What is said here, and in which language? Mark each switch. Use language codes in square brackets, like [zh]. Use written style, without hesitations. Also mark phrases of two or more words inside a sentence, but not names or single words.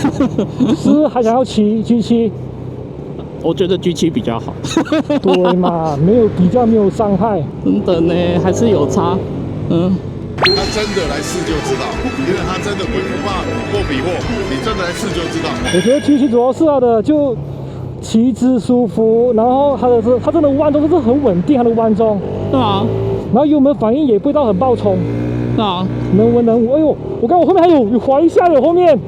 [zh] 是還想要騎 G7？我覺得 G7 比較好。對嘛，沒有比較，沒有傷害。真的呢，還是有差。他真的來試就知道，因為他真的不怕貨比貨，你真的來試就知道。我覺得 G7 主要是它的就騎姿舒服，然後它真的彎都是很穩定，它的彎中。對啊。然後油門反應也不会到很爆衝。对啊。能穩能穩。哎呦，我看我後面還有滑一下的後面。